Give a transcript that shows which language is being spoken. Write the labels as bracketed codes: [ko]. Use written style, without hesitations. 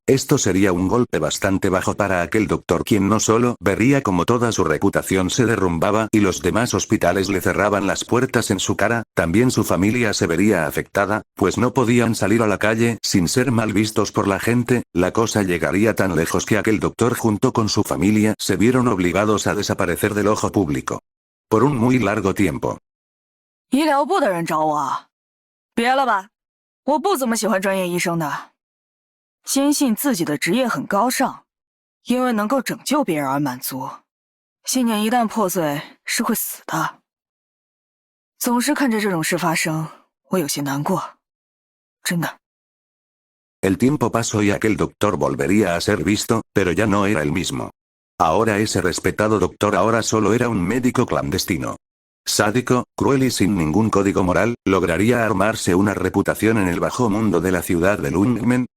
[es] Esto sería un golpe bastante bajo para aquel doctor, quien no solo vería como toda su reputación se derrumbaba y los demás hospitales le cerraban las puertas en su cara, también su familia se vería afectada, pues no podían salir a la calle sin ser mal vistos por la gente. La cosa llegaría tan lejos que aquel doctor junto con su familia se vieron obligados a desaparecer del ojo público. Por un muy largo tiempo. [zh] 医疗部的人找我，别了吧，我不怎么喜欢专业医生的，坚信自己的职业很高尚，因为能够拯救别人而满足。信念一旦破碎，是会死的。总是看着这种事发生，我有些难过，真的。 [es] El tiempo pasó y aquel doctor volvería a ser visto, pero ya no era el mismo. Ahora ese respetado doctor ahora solo era un médico clandestino. Sádico, cruel y sin ningún código moral, lograría armarse una reputación en el bajo mundo de la ciudad de Lungmen.